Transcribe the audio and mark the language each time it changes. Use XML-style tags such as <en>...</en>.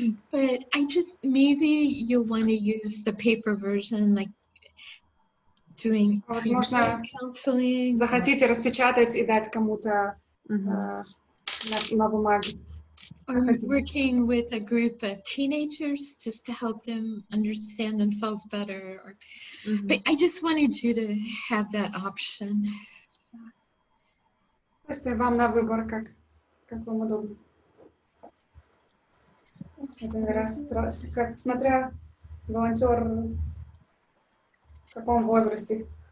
<en>But maybe you'll want to use the paper version, like doing counseling.</en> <ru>Захотите распечатать и дать кому-то на бумаге.</ru> <en>Or working with a group of teenagers just to help them understand themselves better. But I just wanted you to have that option.</en> <ru>То есть вам на выбор, как вам удобно. Один раз, смотря волонтер в каком возрасте.</ru>